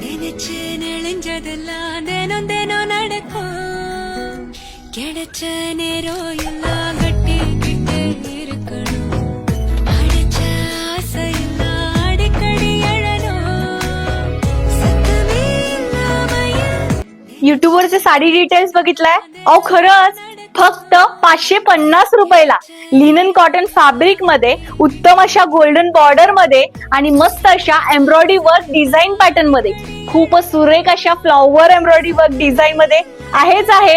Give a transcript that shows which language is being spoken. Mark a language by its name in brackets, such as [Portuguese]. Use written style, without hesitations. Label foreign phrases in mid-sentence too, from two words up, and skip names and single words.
[Tamil] நினைச்சு நெளிஞ்சதெல்லாம் தினம் தினம் நடக்கும். கிடைச்ச நேரம் எல்லாம் கட்டிக்கிட்டு இருக்கணும். அடைச்ச ஆசையெல்லாம் அடிக்கடி எழணும். சத்தமே இல்லாம [Marathi] युट्यूबवरचे साडी डिटेल्स बघितलाय? अहो खरंच फक्त 550 रुपयाला [English] linen cotton fabric [Marathi] मध्ये उत्तम अशा [English] golden border [Marathi] मध्ये आणि मस्त अशा [English] embroidery work design pattern [Marathi] मध्ये खूपच सुरेख अशा [English] flower embroidery work design [Marathi] मध्ये आहे.